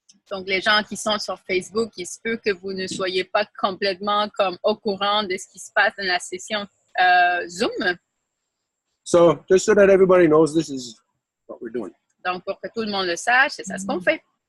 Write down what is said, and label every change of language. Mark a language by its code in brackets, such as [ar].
[fr] Donc, les gens qui sont sur Facebook, il se peut que vous ne soyez pas complètement comme au courant de ce qui se passe dans la session Zoom. [en] So, just so that everybody knows, this is what we're doing. [fr] Donc, pour que tout le monde le sache, c'est ça ce qu'on fait.